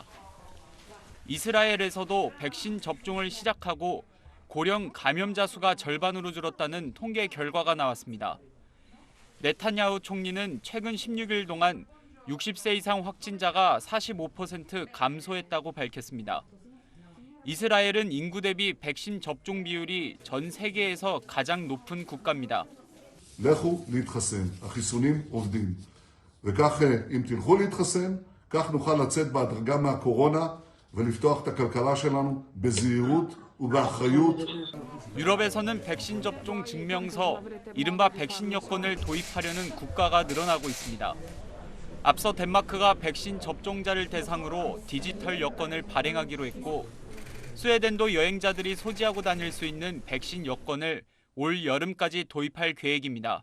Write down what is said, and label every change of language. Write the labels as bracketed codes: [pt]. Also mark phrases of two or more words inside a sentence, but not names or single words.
[ko] 이스라엘에서도 백신 접종을 시작하고 고령 감염자 수가 절반으로 줄었다는 통계 결과가 나왔습니다. 네타냐후 총리는 최근 16일 동안 60세 이상 확진자가 45% 감소했다고 밝혔습니다. 이스라엘은 인구 대비 백신 접종 비율이 전 세계에서 가장 높은 국가입니다. [he] לכו להתחסן, החיסונים עובדים. וכך אם תלכו להתחסן, כך נוכל לצאת בהדרגה מהקורונה ולפתוח את הכלכלה שלנו בזהירות ובאחריות. [ko] 유럽에서는 백신 접종 증명서, 이른바 백신 여권을 도입하려는 국가가 늘어나고 있습니다. 앞서 덴마크가 백신 접종자를 대상으로 디지털 여권을 발행하기로 했고, 스웨덴도 여행자들이 소지하고 다닐 수 있는 백신 여권을 올 여름까지 도입할 계획입니다.